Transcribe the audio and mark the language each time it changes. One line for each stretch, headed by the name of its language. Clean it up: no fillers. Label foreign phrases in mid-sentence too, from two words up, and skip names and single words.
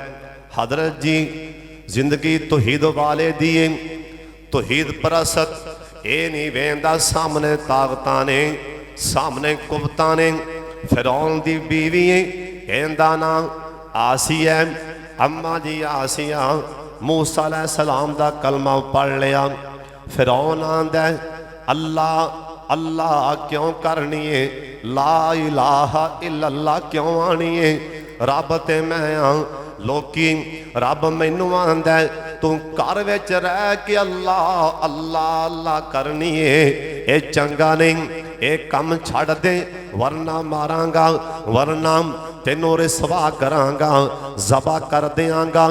Punjabi: حضرت جی زندگی توحید والے دیے، توحید پرست یہ نہیں ویندا سامنے طاقتاں نے، سامنے قوتاں نے. فرعون دی بیوی کہندا نا آسیہ، اماں جی آسیہ، موسیٰ علیہ السلام دا کلمہ پڑھ لیا. فرعون آندا اللہ اللہ کیوں کرنی ہے,
Arabic: لا إله إلا الله
Punjabi: کیوں آنی ہے? رب تے میں آں، لوکی رب مینوں آندا تو گھر وچ رہ کے اللہ اللہ اللہ کرنی ہے، یہ چنگا نہیں، یہ کم چھڈ دے ورنہ مارانگا، ورنہ تینوں رسوا کرانگا، ذبح کر دینگا.